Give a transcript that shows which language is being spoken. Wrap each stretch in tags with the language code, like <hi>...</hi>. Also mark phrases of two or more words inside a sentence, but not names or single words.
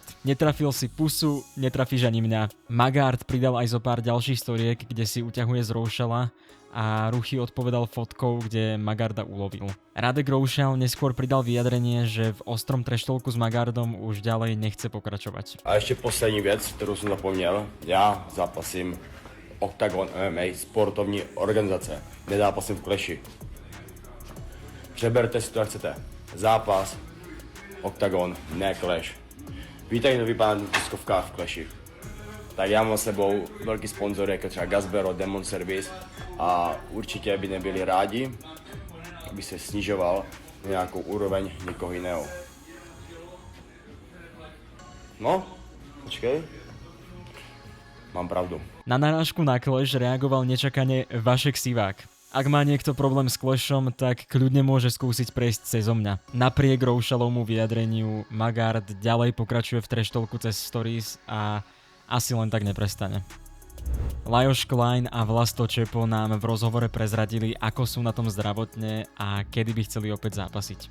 <sk>Netrafil si pusu, netrafíš ani mňa. Magard pridal aj zo pár ďalších storiek, kde si uťahuje z Roušala a Ruchy odpovedal fotkou, kde Magarda ulovil. Radek Roušal neskôr pridal vyjadrenie, že v ostrom treštolku s Magardom už ďalej nechce pokračovať.</sk> <cs>A ještě poslední věc, kterou jsem zapomněl. Já zápasím Octagon MMA sportovní organizace. Nezápasím v Clashi. Přeberte si to, jak chcete. Zápas, Octagon, ne Clash. Víte, jak to vypadá na tiskovkách v Clashi. Tak já mám s sebou velký sponzor, jako třeba Gazbero, Demon Service a určitě by nebyli rádi, aby se snižoval na nějakou úroveň někoho jiného. No, počkej. Mám pravdu.</cs> <sk>Na narážku na Clash reagoval nečakane Vašek Sivák. Ak má niekto problém s Clashom, tak kľudne môže skúsiť prejsť cezo mňa. Napriek Roušalovmu vyjadreniu Magard ďalej pokračuje v treštolku cez stories a asi len tak neprestane. Lajos Klein a Vlasto Čepo nám v rozhovore prezradili, ako sú na tom zdravotne a kedy by chceli opäť zápasiť.</sk>